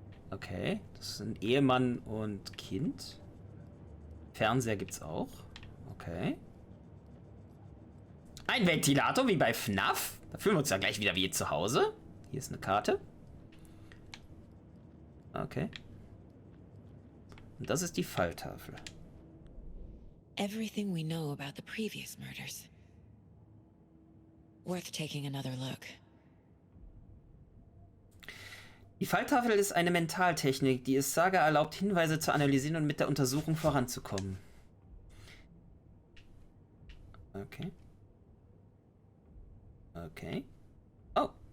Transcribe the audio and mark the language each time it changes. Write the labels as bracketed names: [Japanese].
[German] Okay, das sind Ehemann und Kind. Fernseher gibt's auch. Okay. Ein Ventilator wie bei FNAF. Da fühlen wir uns ja gleich wieder wie zu Hause. Hier ist eine Karte. Okay. Und das ist die Falltafel. [English] Everything we know about the previous murders. Worth taking another look. [German] Die Falltafel ist eine Mentaltechnik, die es Saga erlaubt, Hinweise zu analysieren und mit der Untersuchung voranzukommen. Okay. Okay. Oh.